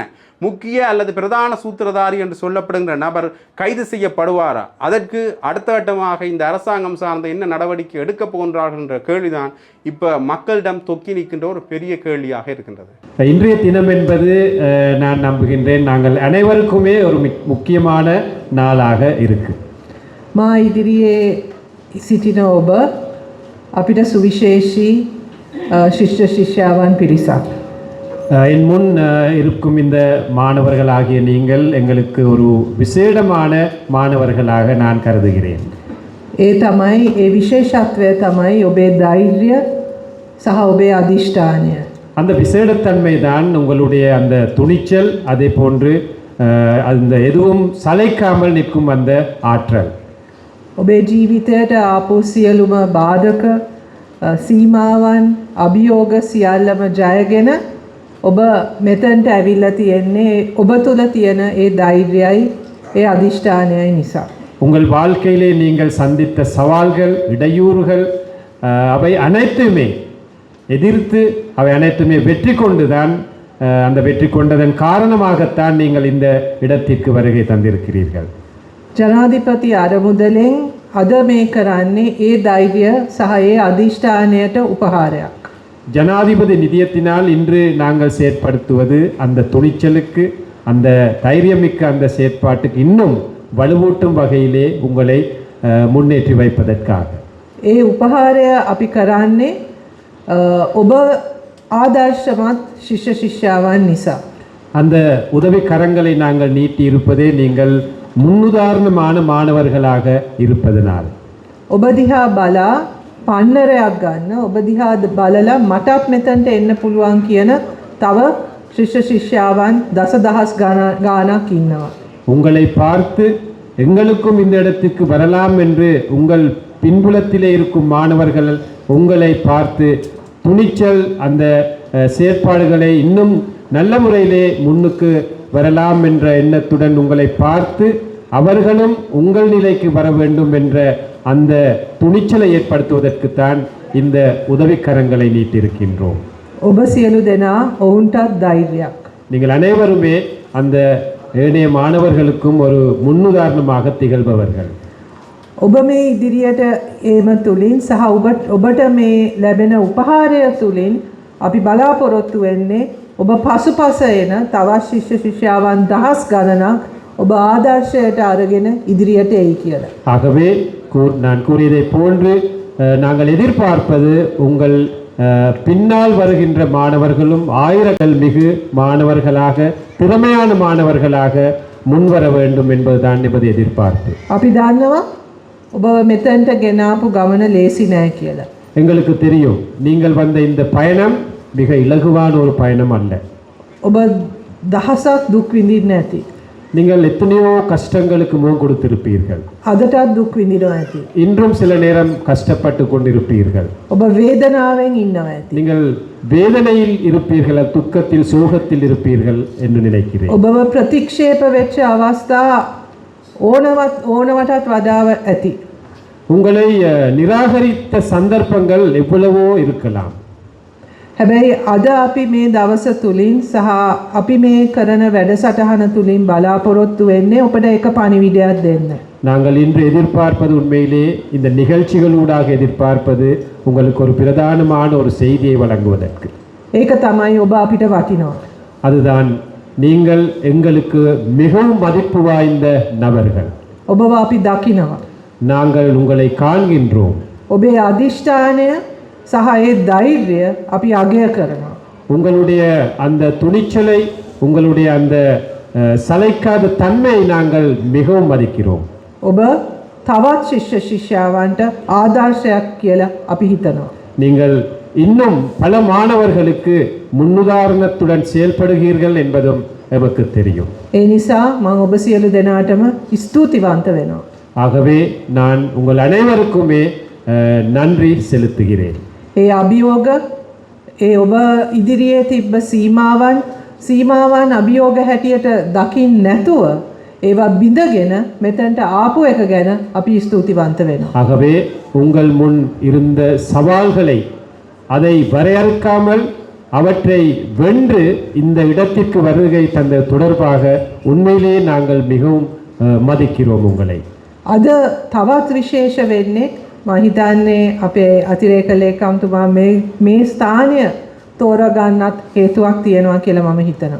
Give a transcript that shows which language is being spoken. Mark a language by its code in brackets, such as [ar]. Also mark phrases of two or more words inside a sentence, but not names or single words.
[ta] முக்கிய அல்லது பிரதான சூத்திரதாரி என்று சொல்லப்படுகின்ற நபர் கைது செய்யப்படுவாரா, அதற்கு அடுத்த கட்டமாக இந்த அரசாங்கம் சார்ந்த என்ன நடவடிக்கை எடுக்க போன்றார்கள் என்ற கேள்விதான் இப்போ மக்களிடம் தொக்கி நிற்கின்ற ஒரு பெரிய கேள்வியாக இருக்கின்றது. இன்றைய தினம் என்பது நான் நம்புகின்றேன் நாங்கள் அனைவருக்குமே ஒரு முக்கியமான நாளாக இருக்கு. [si] மா ඉදිරියේ සිටින ඔබ අපිට සුවිශේෂී ශිෂ්‍ය ශිෂ්‍යාවන් පිරිසක්. [ta] என் முன் இருக்கும் இந்த மாணவர்களாகிய நீங்கள் எங்களுக்கு ஒரு விசேடமான மாணவர்களாக நான் கருதுகிறேன். [si] ඒ තමයි ඒ විශේෂත්වය තමයි ඔබේ ධෛර්යය සහ ඔබේ අදිෂ්ඨානය. [ta] அந்த விசேடத்தன்மை தான் உங்களுடைய அந்த துணிச்சல், அதே போன்று அந்த எதுவும் சளைக்காமல் நிற்கும் அந்த ஆற்றல். [si] ඔබේ ජීවිතයට ආපු සියලුම බාධක සීමාවන් අභියෝග සියල්ලම ජයගෙන ඔබ මෙතනට ඇවිල්ලා තියෙන්නේ ඔබ තුල තියෙන ඒ ධෛර්යයයි ඒ අදිෂ්ඨානයයි නිසා. [ta] உங்கள் வாழ்க்கையிலே நீங்கள் சந்தித்த சவால்கள், இடையூறுகள், அவை அனைத்துமே எதிர்த்து அவை அனைத்துமே வெற்றி கொண்டுதான் அந்த வெற்றி கொண்டதன் காரணமாகத்தான் நீங்கள் இந்த இடத்திற்கு வருகை தந்திருக்கிறீர்கள். [si] ජනාධිපති අරමුදලෙන් අද මේ කරන්නේ ඒ ධෛර්යය සහ ඒ අධිෂ්ඨානයට උපහාරයක්. [ta] ஜனாதிபதி நிதியத்தினால் இன்று நாங்கள் செயற்படுத்துவது அந்த துணிச்சலுக்கு, அந்த தைரியமிக்க அந்த செயற்பாட்டுக்கு இன்னும் வலுவூட்டும் வகையிலே உங்களை முன்னேற்றி வைப்பதற்காக. [si] ඒ උපහාරය අපි කරන්නේ ඔබ ආදර්ශමත් ශිෂ්‍ය ශිෂ්‍යාවන් නිසා. [ta] அந்த உதவி கரங்களை நாங்கள் நீட்டி இருப்பதே நீங்கள் முன்னுதாரணமான மாணவர்களாக இருப்பதனால். [si] ඔබ දිහා බලා පන්නරයක් ගන්න, ඔබ දිහා බලලා මටත් මෙතනට එන්න පුළුවන් කියන තව ශිෂ්‍ය ශිෂ්‍යාවන් දසදහස් ගාණක් ඉන්නවා. [ta] உங்களை பார்த்து எங்களுக்கும் இந்த இடத்துக்கு வரலாம் என்று உங்கள் பின்புலத்திலே இருக்கும் மாணவர்கள் உங்களை பார்த்து துணிச்சல் அந்த செயற்பாடுகளை இன்னும் நல்ல முறையிலே முன்னுக்கு வரலாம் என்ற எண்ணத்துடன் உங்களை பார்த்து அவர்களும் உங்கள் நிலைக்கு வர வேண்டும் என்ற அந்த துணிச்சலை ஏற்படுத்துவதற்குத்தான் இந்த உதவிக்கரங்களை நீட்டிருக்கின்றோம். [si] ඔබ සියලු දෙනා ඔවුන්ටත් ධෛර්යයක්. [ta] நீங்கள் அனைவருமே அந்த ஏனைய மாணவர்களுக்கும் ஒரு முன்னுதாரணமாக திகழ்பவர்கள். [si] ඔබ මේ ඉදිරියට ඒම තුලින් සහ ඔබට මේ ලැබෙන උපහාරය තුලින් අපි බලාපොරොත්තු වෙන්නේ ඔබ පසුපස එන තවත් ශිෂ්‍ය ශිෂ්‍යාවන් දහස් ගණනක් ඔබ ආදර්ශයට අරගෙන ඉදිරියට එයි කියලා. [ta] ஆகவே நான் கூறியதை போன்று நாங்கள் எதிர்பார்ப்பது உங்கள் பின்னால் வருகின்ற மாணவர்களும் ஆயிரங்கள் மிகு மாணவர்களாக, திறமையான மாணவர்களாக முன்வர வேண்டும் என்பதுதான் என்பது எதிர்பார்ப்பு. [si] අපි දන්නවා ඔබ මෙතනට ගෙනාපු ගමන ලේසි නෑ කියලා. [ta] எங்களுக்கு தெரியும் நீங்கள் வந்த இந்த பயணம் மிக இலகுவான ஒரு பயணம் அல்ல. [si] ඔබ දහසක් දුක් විඳින්න ඇති. [ta] நீங்கள் எத்தனையோ கஷ்டங்களுக்கு முகம் கொடுத்திருப்பீர்கள். [si] අදටත් දුක් විඳිනවා ඇති. [ta] இன்றும் சில நேரம் கஷ்டப்பட்டு கொண்டிருப்பீர்கள். [si] ඔබ වේදනාවෙන් ඉන්නවා ඇති. [ta] நீங்கள் வேதனையில் இருப்பீர்கள், துக்கத்தில், சோகத்தில் இருப்பீர்கள் என்று நினைக்கிறேன். [si] ඔබව ප්‍රතික්ෂේප වෙච්ච අවස්ථා ඕනවටත් වඩා ඇති. [ta] உங்களை நிராகரித்த சந்தர்ப்பங்கள் எவ்வளவோ இருக்கலாம். [si] හැබැයි අද අපි මේ දවස තුලින් සහ අපි මේ කරන වැඩසටහන තුලින් බලාපොරොත්තු වෙන්නේ ඔබට එක පණිවිඩයක් දෙන්න. [ta] நாங்கள் இன்று எதிர்பார்ப்பது உண்மையிலே இந்த நிகழ்ச்சிகளூடாக எதிர்பார்ப்பது உங்களுக்கு ஒரு பிரதானமான ஒரு செய்தியை வழங்குவதற்கு. [si] ඒක තමයි ඔබ අපිට වටිනවා. [ta] அதுதான் நீங்கள் எங்களுக்கு மிகவும் மதிப்பு வாய்ந்த நபர்கள். [si] ඔබව අපි දකිනවා. [ta] நாங்கள் உங்களை காண்கின்றோம். [si] ඔබේ අදිෂ්ඨානය සහ ඒ ධෛර්යය අපි අගය කරනවා. [ta] உங்களுடைய அந்த துணிச்சலை, உங்களுடைய அந்த சளைக்காத தன்மையை நாங்கள் மிகவும் மதிக்கிறோம். [si] ඔබ තවත් ශිෂ්‍ය ශිෂ්‍යාවන්ට ආදර්ශයක් කියලා අපි හිතනවා. [ta] நீங்கள் இன்னும் பல மாணவர்களுக்கு முன்னுதாரணத்துடன் செயல்படுகிறீர்கள் என்பதும் எமக்கு தெரியும். [si] ඒ නිසා මම ඔබ සියලු දෙනාටම ස්තුතිවන්ත වෙනවා. [ta] ஆகவே நான் உங்கள் அனைவருக்குமே நன்றி செலுத்துகிறேன். [si] ඒ අභියෝග, ඒ ඔබ ඉදිරියේ තිබ්බ සීමාවන් අභියෝග හැටියට දකින්න නැතුව ඒවා බිඳගෙන මෙතනට ආපු එක ගැන අපි ස්තුතිවන්ත වෙනවා. [ta] ஆகவே உங்கள் முன் இருந்த சவால்களை அதை வரையறுக்காமல் அவற்றை வென்று இந்த இடத்திற்கு வருகை தந்த தொடர்பாக உண்மையிலேயே நாங்கள் மிகவும் மதிக்கிறோம் உங்களை. [si] අද තවත් විශේෂ වෙන්නේ මම හිතන්නේ අපේ අතිරේක ලේකම්තුමා මේ ස්ථානය තෝරගන්නත් හේතුවක් තියෙනවා කියලා මම හිතනවා.